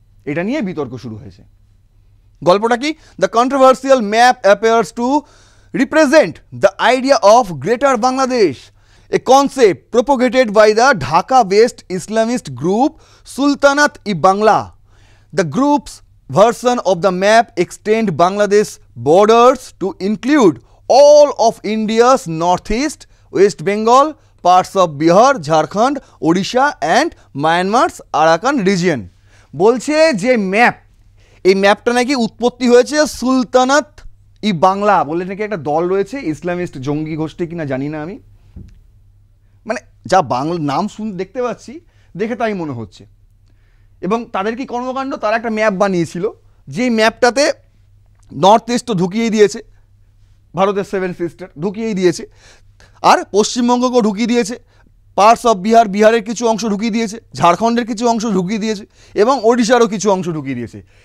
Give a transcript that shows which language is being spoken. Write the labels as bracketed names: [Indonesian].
[Bangla] এটা নিয়ে বিতর্ক শুরু হয়েছে। গল্পটা কি? [English] The controversial map appears to represent the idea of greater Bangladesh, a concept propagated by the Dhaka-based Islamist group Sultanat-e-Bangla. The group's version of the map extend Bangladesh borders to include all of India's northeast, West Bengal, parts of Bihar, Jharkhand, Odisha and Myanmar's Arakan region. [Bangla] বলছে যে map, এই ম্যাপটা নাকি উৎপত্তি হয়েছে সুলতানাত-ই-বাংলা বলে নাকি একটা দল রয়েছে, ইসলামিস্ট জঙ্গি গোষ্ঠী কিনা জানি না আমি, মানে যা বাংলা নাম দেখতে পাচ্ছি, দেখে তাই মনে হচ্ছে। এবং তাদের কি কর্মকাণ্ড, তারা একটা ম্যাপ বানিয়েছিল, যে ম্যাপটাতে নর্থ ইস্টও ঢুকিয়েই দিয়েছে, ভারতের 7 সিস্টার ঢুকিয়েই দিয়েছে, আর পশ্চিমবঙ্গকেও ঢুকিয়ে দিয়েছে, [English] parts of Bihar, [Bangla] বিহারের কিছু অংশ ঢুকিয়ে দিয়েছে, ঝাড়খণ্ডের কিছু অংশ ঢুকিয়ে দিয়েছে এবং ওড়িশারও কিছু অংশ ঢুকিয়ে দিয়েছে।